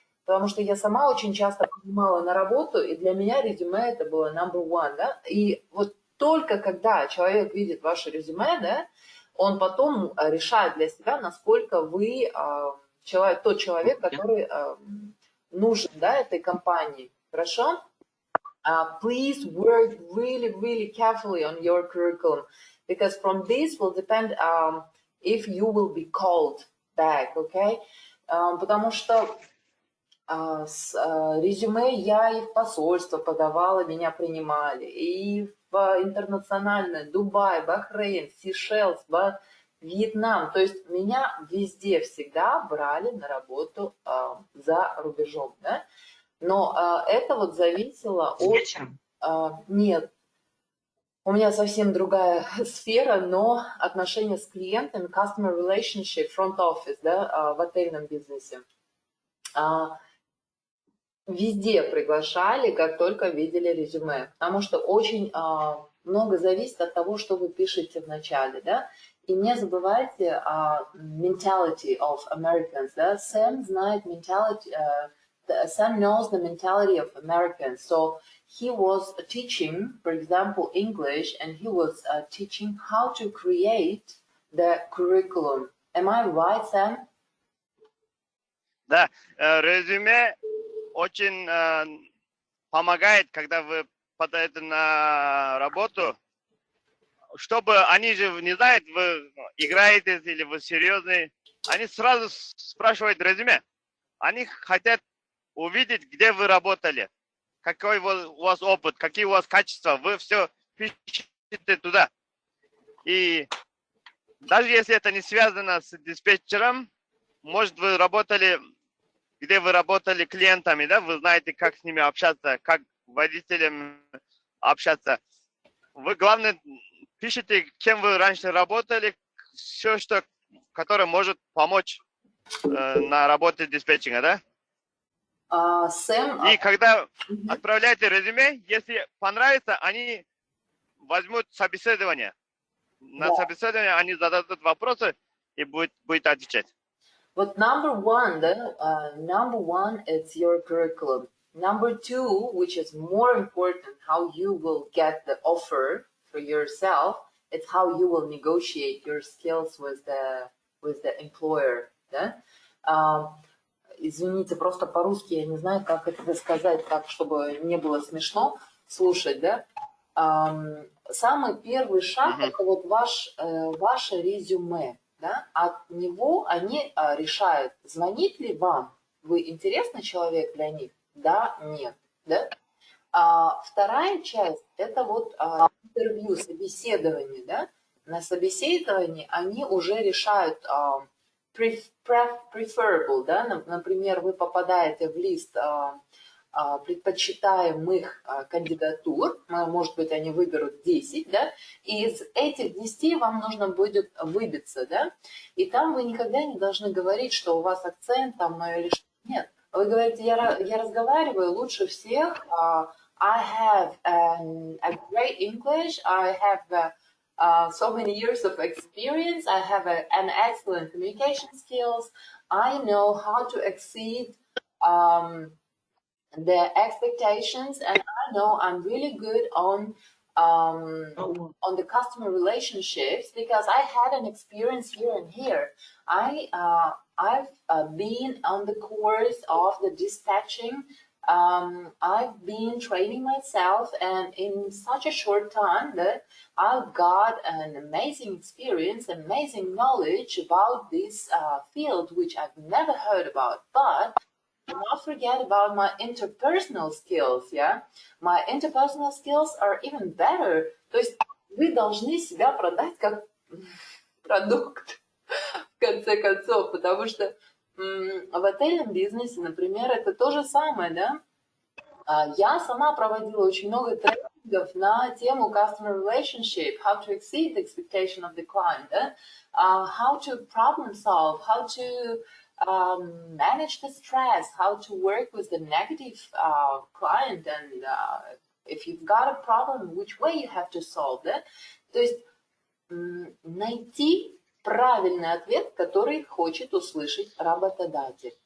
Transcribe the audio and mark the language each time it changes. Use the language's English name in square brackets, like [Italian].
[Russian] Потому что я сама очень часто принимала на работу, и для меня резюме это было [English] number one, [Russian] да? И вот только когда человек видит ваше резюме, да, он потом решает для себя, насколько вы тот человек, который нужен, да, этой компании. Хорошо? [English] Please work really, really carefully on your curriculum, because from this will depend if you will be called back, okay? [Russian] Потому что с резюме я и в посольство подавала, меня принимали, и в интернациональное, Дубай, Бахрейн, Сейшелс, Вьетнам. То есть меня везде всегда брали на работу за рубежом, да? Но это вот зависело от... Нет, у меня совсем другая сфера, но отношения с клиентами, [English] customer relationship, front office, [Russian] да, в отельном бизнесе. Везде приглашали, как только видели резюме, потому что очень много зависит от того, что вы пишете в начале, да. И не забывайте [English] mentality of Americans, [Russian] да. Сэм знает [English] mentality, Sam knows the mentality of Americans, so he was teaching, for example, English, and he was teaching how to create the curriculum. Am I right, Sam? [Russian] Да, резюме очень помогает, когда вы подаете на работу, чтобы они же не знают, вы играете или вы серьезный, они сразу спрашивают резюме. Они хотят увидеть, где вы работали, какой у вас опыт, какие у вас качества, вы все пишете туда. И даже если это не связано с диспетчером, может вы работали, где вы работали клиентами, да, вы знаете, как с ними общаться, как водителям общаться. Вы, главное, пишите, кем вы раньше работали, все, что, которое может помочь на работе диспетчинга, да? Сэм, И когда отправляете резюме, если понравится, они возьмут собеседование. На собеседование они зададут вопросы и будет отвечать. вот [English] number one, да, number one, it's your curriculum. Number two, which is more important, how you will get the offer for yourself, it's how you will negotiate your skills with the employer, да? [Russian] Извините, просто по-русски я не знаю, как это сказать так, чтобы не было смешно слушать, да? Самый первый шаг это вот ваше резюме, да? От него они решают, звонит ли вам, вы интересный человек для них, да, нет, да? Вторая часть это вот интервью, собеседование, да? На собеседовании они уже решают [English] preferable, [Russian] да? Например, вы попадаете в лист предпочитаемых кандидатур, может быть, они выберут 10, да, и из этих 10 вам нужно будет выбиться, да, и там вы никогда не должны говорить, что у вас акцент там или что. Нет, вы говорите, я разговариваю лучше всех, [English] I have a great English, I have so many years of experience, I have an excellent communication skills, I know how to exceed the expectations, and I know I'm really good on the customer relationships because I had an experience here and here. I've been on the course of the dispatching. I've been training myself, and in such a short time that I've got an amazing experience, amazing knowledge about this field, which I've never heard about. But do not forget about my interpersonal skills, yeah? My interpersonal skills are even better. [Russian] То есть вы должны себя продать как продукт, в конце концов, потому что в отельном бизнесе, например, это то же самое, да? Я сама проводила очень много тренингов на тему [English] customer relationship, how to exceed the expectation of the client, да? How to problem solve, how to manage the stress, how to work with the negative client, and if you've got a problem, which way you have to solve that. [Russian] То есть найти правильный ответ, который хочет услышать работодатель.